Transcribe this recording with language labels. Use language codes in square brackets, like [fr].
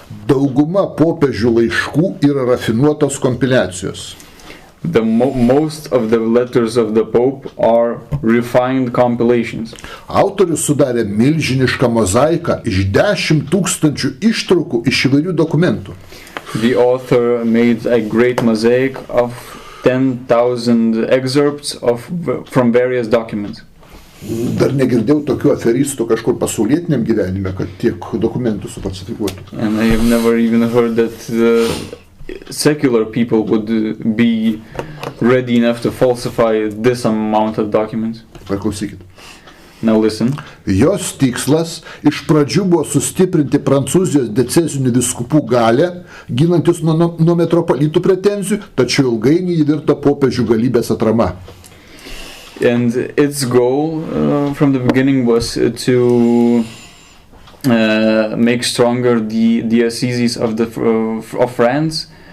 [lt] Dauguma popiežių laiškų yra rafinuotos kompiliacijos. [en] Most of the letters of the Pope are refined compilations. [lt] Autorius sudarė milžinišką mozaiką iš 10 000 ištraukų iš įvairių dokumentų. [en] The author made a great mosaic of 10,000 excerpts from various documents. [lt] Dar negirdėjau tokių aferistų kažkur pasaulietiniam gyvenime, kad tiek dokumentų sufalsifikuotų. [en] And I have never even heard that secular people would be ready enough to falsify this amount of documents. [lt] Paklausykit. [en] Now listen. [lt] Jos tikslas iš pradžių buvo sustiprinti Prancūzijos decezinių vyskupų galę, ginantis nuo metropolitų pretenzijų, tačiau ilgainiui ji virto popiežių galybės atrama. [en] And its goal from the beginning was to make stronger the dioceses of France,